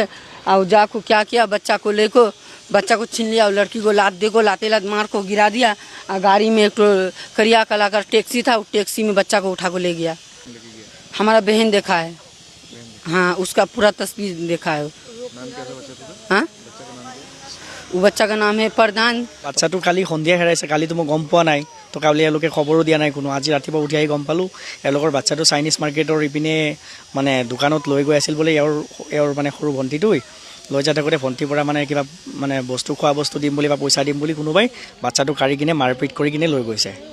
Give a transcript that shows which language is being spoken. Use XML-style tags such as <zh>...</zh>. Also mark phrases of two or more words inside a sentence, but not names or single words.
<hi>और जाको क्या किया, बच्चा को छीन लिया और लड़की को लाते मार को गिरा दिया। और गाड़ी में एक करिया कला का टैक्सी था, वो टैक्सी में बच्चा को उठा को ले गया। हमारा बहन देखा है, हाँ, उसका पूरा तस्वीर देखा है। हाँ, वो बच्चा का नाम है प्रधान।</hi> <as>বাচ্চাটো কালি সন্ধিয়া হেৰাইছে, কালিতো মই গম পোৱা নাই, তো কালি এওঁলোকে খবৰো দিয়া নাই কোনো। আজি ৰাতিপুৱা উঠি আহি গম পালোঁ এওঁলোকৰ বাচ্চাটো চাইনিজ মাৰ্কেটৰ ইপিনে মানে দোকানত লৈ গৈ আছিল বোলে। এওঁৰ মানে সৰু ভণ্টিটোই লৈ যাই থাকোঁতে ভণ্টিৰ পৰা মানে কিবা মানে খোৱা বস্তু দিম বুলি বা পইচা দিম বুলি কোনোবাই বাচ্চাটো কাঢ়ি কিনে মাৰপিট কৰি কিনে লৈ গৈছে।</as>